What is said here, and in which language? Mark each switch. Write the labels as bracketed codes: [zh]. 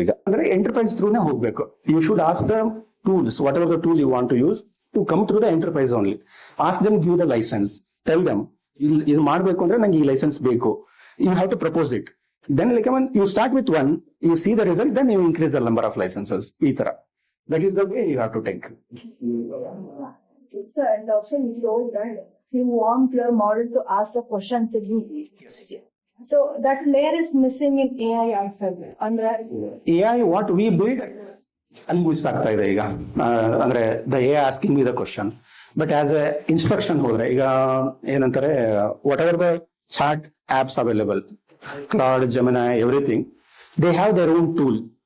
[kn] ಈಗ ಅಂದ್ರೆ ಎಂಟರ್ಪ್ರೈಸ್ ಥ್ರೂನೇ ಹೋಗ್ಬೇಕು. [en] You should ask the tools, whatever the tool you want to use to come through the enterprise only. Ask them, give the license, tell them [kn] ಇದು ಮಾಡ್ಬೇಕು ಅಂದ್ರೆ ನಂಗೆ ಈ licence ಬೇಕು, [en] You have to propose it. Then like you start with one, you see the result, then you increase the number of licenses. ಈ ತರ that is the way you have to take. Sir, and also you told that you want your model to ask the question to you. Yes. So that layer is missing in AI, I felt. [kn] Andre [en] AI what we build [kn] ಅಲ್ಲಿ miss ಆಗ್ತಾ ಇದೆ ಈಗ. ಅಂದ್ರೆ [en] the AI asking me the question, but as a instruction [kn] ಹೋದ್ರೆ ಈಗ ಏನಂತಾರೆ, [en] Whatever the chat apps available, Claude, Gemini, everything, they have their own tool.